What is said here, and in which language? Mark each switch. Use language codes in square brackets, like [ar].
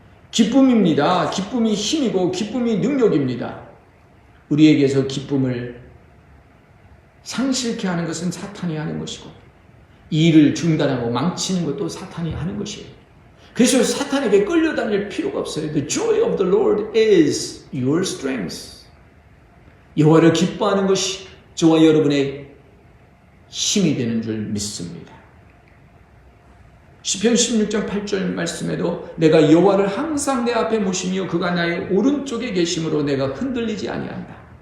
[ko] 기쁨입니다. 기쁨이 힘이고 기쁨이 능력입니다. 우리에게서 기쁨을 상실케 하는 것은 사탄이 하는 것이고 이 일을 중단하고 망치는 것도 사탄이 하는 것이에요. 그래서 사탄에게 끌려다닐 필요가 없어요. [en] The joy of the Lord is your strength. [ko] 여호와를 기뻐하는 것이 저와 여러분의 힘이 되는 줄 믿습니다. 시편 16장 8절 말씀에도 내가 여호와를 항상 내 앞에 모시며 그가 나의 오른쪽에 계심으로 내가 흔들리지 아니한다.